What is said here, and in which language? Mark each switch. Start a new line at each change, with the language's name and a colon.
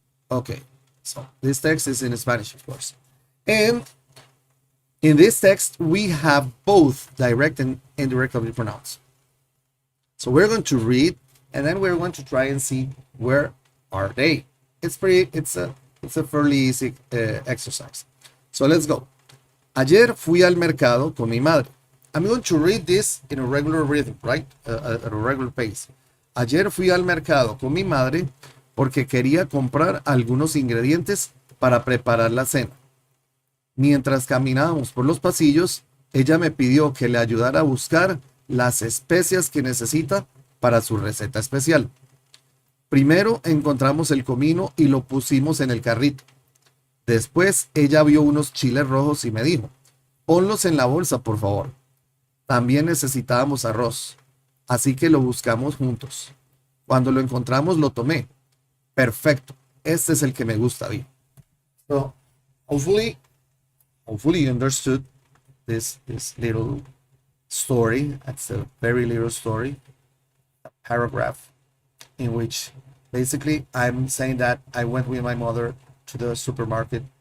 English: Okay, so this text is in Spanish, of course. And in this text, we have both direct and indirect object pronouns. So we're going to read, and then we're going to try and see where are they. It's a fairly easy exercise. So let's go.
Spanish: Ayer fui al mercado con mi madre.
English: I'm going to read this in a regular rhythm, right? At a regular pace.
Spanish: Ayer fui al mercado con mi madre porque quería comprar algunos ingredientes para preparar la cena. Mientras caminábamos por los pasillos, ella me pidió que le ayudara a buscar las especias que necesita para su receta especial. Primero encontramos el comino y lo pusimos en el carrito. Después ella vio unos chiles rojos y me dijo, ponlos en la bolsa, por favor. También necesitábamos arroz, así que lo buscamos juntos. Cuando lo encontramos lo tomé. Perfecto, este es el que me gusta, vi.
English: So, hopefully you understood this little story. It's a very little story, a paragraph in which basically I'm saying that I went with my mother to the supermarket.